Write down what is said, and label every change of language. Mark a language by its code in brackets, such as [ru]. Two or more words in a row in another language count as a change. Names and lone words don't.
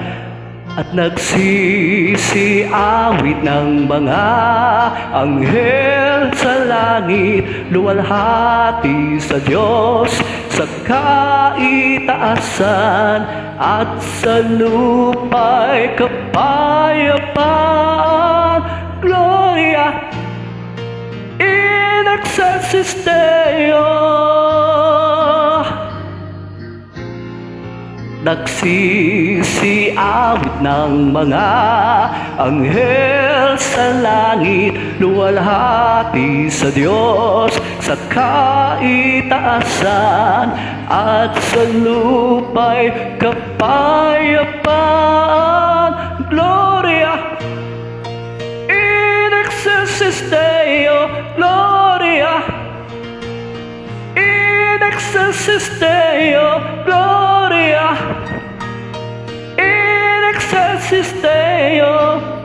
[tl] At nagsisiawit ng mga anghel sa langit, luwalhati sa Diyos sa kaitaasan, at sa lupa'y kapayapaan. [la] Gloria in excelsis Deo. [tl] Nagsisiawit ng mga anghel sa langit, luwalhati sa Diyos sa kaitaasan, at sa lupa'y kapayapaan. [la] Gloria in excelsis Deo. Gloria in excelsis Deo. Gloria in excelsis Deo.